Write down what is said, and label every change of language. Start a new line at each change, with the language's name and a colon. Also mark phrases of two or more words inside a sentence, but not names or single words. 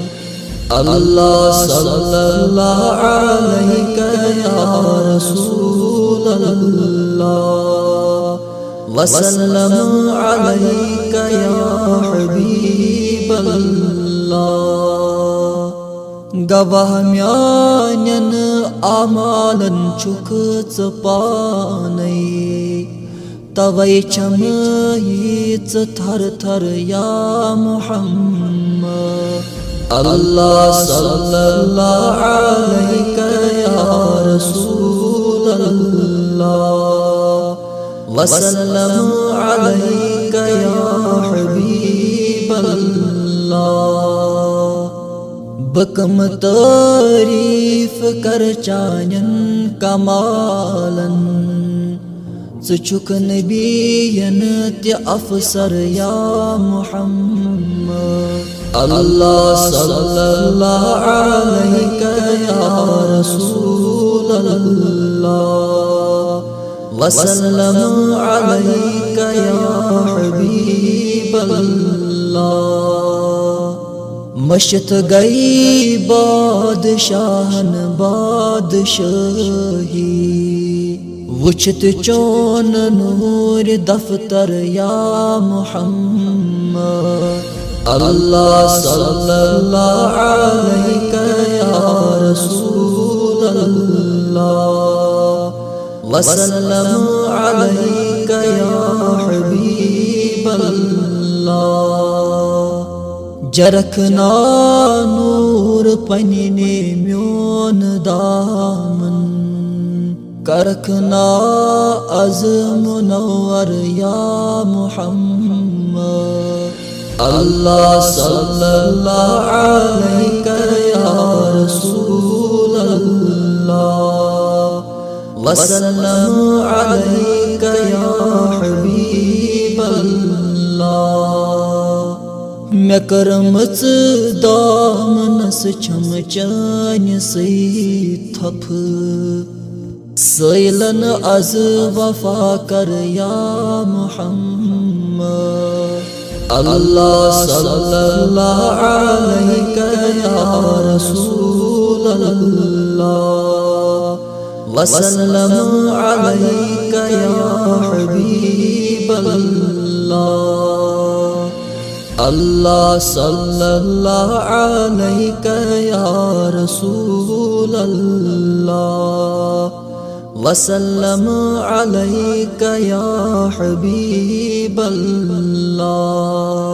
Arabic: اللہ صلی اللہ علیہ یا رسول اللہ، وسلم علیک یا حبیب اللہ۔
Kashmiri: گواہ میانین اعمالن چھکھ ژٕ پانے، توے چھم ییژ تھر تھر یا محمد۔
Arabic: اللہ صلی اللہ علیہ یا رسول اللہ، وسلم علیک یا حبیب اللہ۔
Kashmiri: بکم تعریف کر چانین کمالن، ژٕ چھُکھ نبیین تہِ افسر یا محمد۔
Arabic: اللہ صلی اللہ علیہ یا رسول اللہ، وسلم علیک یا حبیب اللہ۔
Kashmiri: مشت گئی بادشاہن بادشاہی، وچھت چون نور دفتر یا محمد۔
Arabic: اللہ صلی اللہ علیہ یا رسول اللہ، وسلم علیک یا حبیب اللہ۔
Kashmiri: جرکھنا نور پننے میون دامن، کرکھنا از منور یا محمد۔
Arabic: اللہ صلی اللہ علیہ یا رسول اللہ، وسلم علیک یا حبیب اللہ۔
Kashmiri: مے کٔرمٕژ دامنس چھم چانہِ سۭتۍ تھپہٕ، سٲیلن از وفا کر یا محمد۔
Arabic: اللہ صلی اللہ علیہ یا رسول الله وسلم عليك يا حبيب الله الله صلى الله عليك يا رسول الله وسلم عليك يا حبيب الله